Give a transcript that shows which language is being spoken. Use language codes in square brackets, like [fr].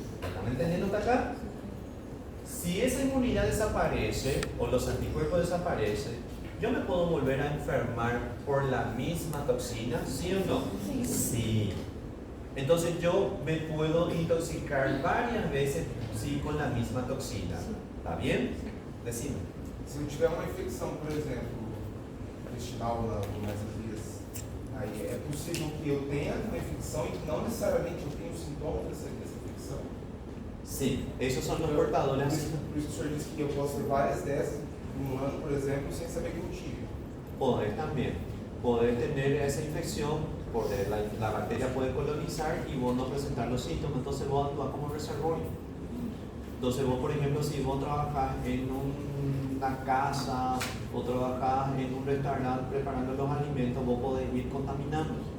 [es] ¿Están entendiendo hasta acá? Si esa inmunidad desaparece o los anticuerpos desaparecen, ¿yo me puedo volver a enfermar por la misma toxina? ¿Sí o no? Sí. Entonces yo me puedo intoxicar varias veces sí, con la misma toxina. ¿Está bien? Decime. [pt] Se eu tiver uma infecção, por exemplo, intestinal nessas vias, aí é possível que eu tenha uma infecção e que não necessariamente eu tenha os sintomas dessa infecção? [es] Sí, esos son los portadores. [pt] Por isso o senhor disse que eu posso ter várias dessas no ano, por exemplo, sem saber que eu tive. [es] Poder también. Poder tener esa infección, poder, la bacteria puede colonizar y vos no presentar los síntomas, entonces vos actúas como reservorio. Entonces vos, por ejemplo, si vos trabajás en una casa o trabajás en un restaurante preparando los alimentos, vos podés ir contaminando.